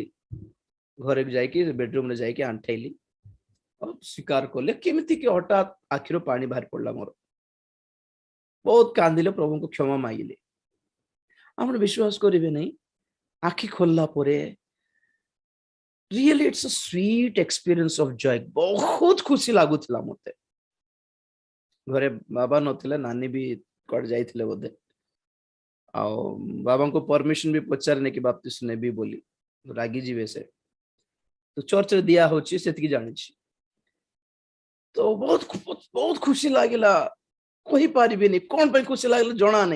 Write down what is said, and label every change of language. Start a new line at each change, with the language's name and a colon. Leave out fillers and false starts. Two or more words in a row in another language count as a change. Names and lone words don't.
Odia: ଘରେ ଯାଇକି ବେଡରୁମ ରେ ଯାଇକି ଆଣ୍ଠେଇଲି, ସ୍ୱୀକାର କଲେ। କେମିତି କି ହଠାତ୍ ଆଖିରୁ ପାଣି ବାହାରି ପଡିଲା ମୋର। ବହୁତ କାନ୍ଦିଲେ, ପ୍ରଭୁଙ୍କୁ କ୍ଷମା ମାଗିଲେ। ଆପଣ ବିଶ୍ୱାସ କରିବେ ନାହିଁ, ଆଖି ଖୋଲିଲା ପରେ
English: really it's a sweet experience of joy.
Hindi: बहुत खुशी
Odia: ଲାଗୁଥିଲା ମତେ। ଘରେ ବାବା ନଥିଲେ, ନାନୀ ବି କୁଆଡେ ଯାଇଥିଲେ ବୋଧେ। ଆଉ ବାବାଙ୍କୁ ପରମିଶନ ବି ପଚାରିନି କି ବାପ୍ତିସ୍ମ ନେବି ବୋଲି, ରାଗି ଯିବେ ସେ। ତ ଚର୍ଚ୍ଚରେ ଦିଆ ହଉଛି ସେତିକି ଜାଣିଛି। ତ ବହୁତ ଖୁସି ଲାଗିଲା, କହିପାରିବିନି କଣ ପାଇଁ ଖୁସି ଲାଗିଲା ଜଣା ନାହିଁ।